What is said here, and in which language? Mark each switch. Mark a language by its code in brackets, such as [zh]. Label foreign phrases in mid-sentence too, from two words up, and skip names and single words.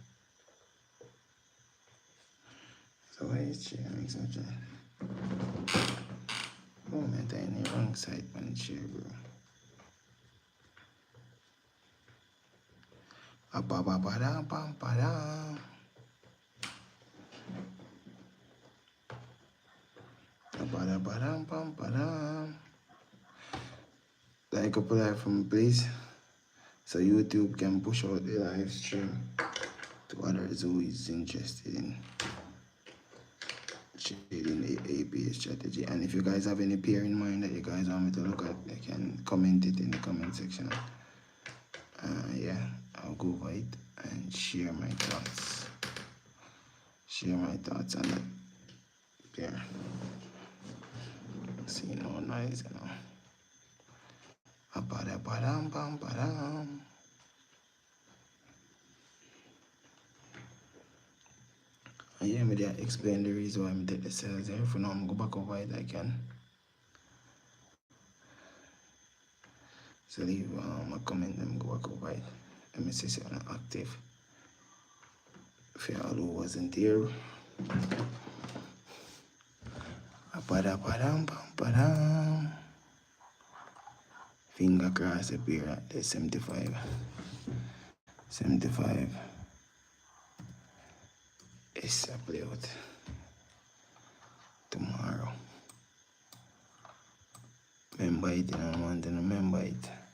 [en] So why is she having such a moment in the wrong side when it's here, bro? Ba-ba-ba-da-bam-ba-da. Ba-da-ba-dam-bam-ba-da. Like up a live from me, please, so YouTube can push out the live stream to others who is interested in trading the APA strategy. And if you guys have any pair in mind that you guys want me to look at, you can comment it in the comment section. Yeah, I'll go over it and share my thoughts. Share my thoughts on that pair. See no noise, you know. Ba-da-ba-dam-bam-ba-dam. And yeah, me there explain the reason why I take the sales here. For now, I'm go back over it I can. So leave a comment and go back over it. Let me see if I'm active. If you all who wasn't here. Ba-da-ba-dam-bam-ba-dam. Finger cross appear at the 75. 75. It's a play out tomorrow. Remember it, and I want to remember it.